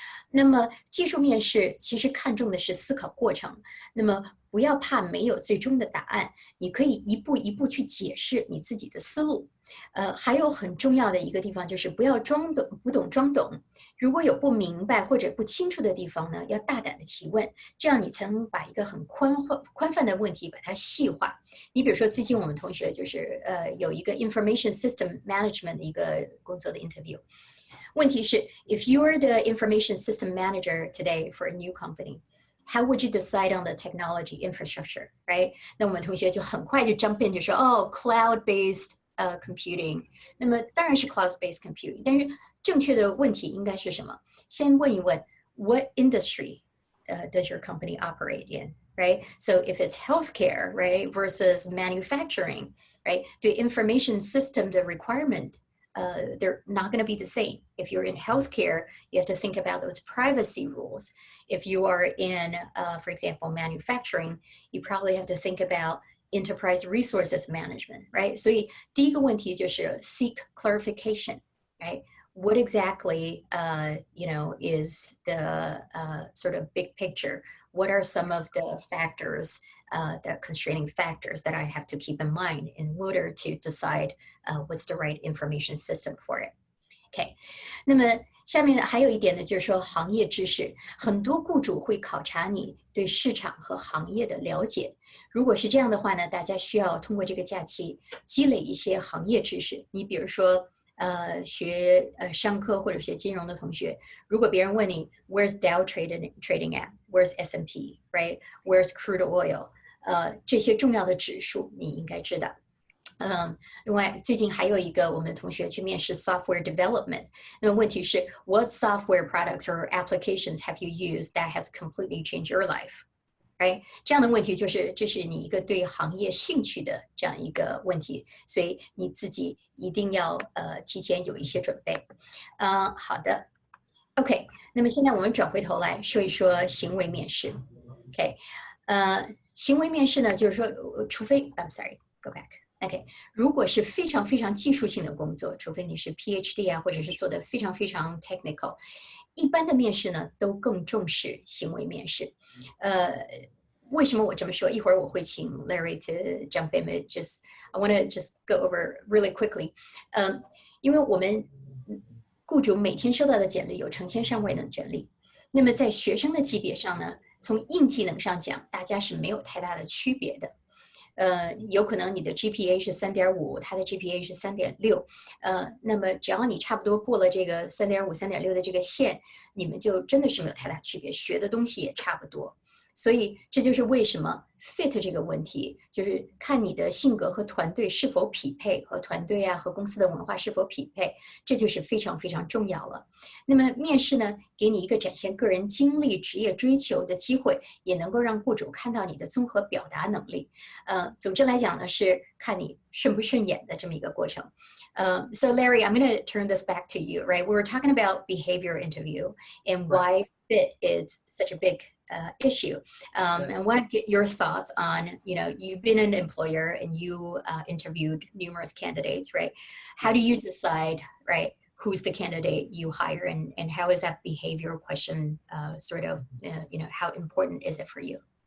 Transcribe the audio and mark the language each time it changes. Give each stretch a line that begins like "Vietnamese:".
Chinese: 那么技术面试其实看重的是思考过程，那么不要怕没有最终的答案，你可以一步一步去解释你自己的思路。还有很重要的一个地方就是不要不懂装懂，如果有不明白或者不清楚的地方呢，要大胆的提问，这样你才能把一个很宽泛的问题把它细化。你比如说最近我们同学就是有一个
English: information system management
Chinese: 的一个工作的
English: interview， 问题是 if you're the information system manager today for a new company，how would you decide on the technology infrastructure, right？
Chinese: 那我们同学就很快就
English: jump in
Chinese: 就说cloud-based computing， 那么当然是 cloud-based computing， 但是正确的问题应该是什么？先问一问
English: what industry does your company operate in, right? So if it's healthcare, right, versus manufacturing, right?
Chinese: 对
English: information system 的 requirement they're not going to be the same. If you're in healthcare, you have to think about those privacy rules. If you are in, for example, manufacturing, you probably have to think about enterprise resources management, right?
Chinese: 所以第一个问题就是
English: seek clarification, right? What exactly, is the sort of big picture? What are some of the factors, the constraining factors that I have to keep in mind in order to decide what's the right information system for it?
Chinese: OK， 那么下面还有一点呢，就是说行业知识，很多雇主会考察你对市场和行业的了解。如果是这样的话呢，大家需要通过这个假期积累一些行业知识。你比如说，学商科或者学金融的同学，如果别人问你
English: Where's Dow trading at? Where's S&P? Right? Where's crude oil?
Chinese: 这些重要的指数你应该知道。另外，最近还有一个我们同学去面试 software development， 那么问题是
English: What software products or applications have you used that has completely changed your life? Right?
Chinese: 这样的问题就是这是你一个对行业兴趣的这样一个问题，所以你自己一定要提前有一些准备。好的 ，OK， 那么现在我们转回头来说一说行为面试。 OK， 行为面试呢，就是说，除非
English: I'm sorry, go back。
Chinese: OK， 如果是非常非常技术性的工作，除非你是 PhD 啊，或者是做的非常非常 technical， 一般的面试呢都更重视行为面试。为什么我这么说？一会儿我会请
English: Larry to jump in. I want to just go over really quickly.
Chinese: 因为我们雇主每天收到的简历有成千上万的简历，那么在学生的级别上呢，从硬技能上讲，大家是没有太大的区别的。有可能你的 GPA 是 3.5， 他的 GPA 是 3.6， 那么只要你差不多过了这个 3.5、3.6 的这个线，你们就真的是没有太大区别，学的东西也差不多。所以这就是为什么 fit 这个问题，就是看你的性格和团队是否匹配，和团队啊和公司的文化是否匹配，这就是非常非常重要了。那么面试呢，给你一个展现个人经历、职业追求的机会，也能够让雇主看到你的综合表达能力。总之来讲呢，是看你顺不顺眼的这么一个过程。
English: So Larry, I'm going to turn this back to you, right? We were talking about behavior interview and why fit is such a big issue. I want to get your thoughts on, you've been an employer and you interviewed numerous candidates, right? How do you decide, right, who's the candidate you hire and how is that behavioral question how important is it for you?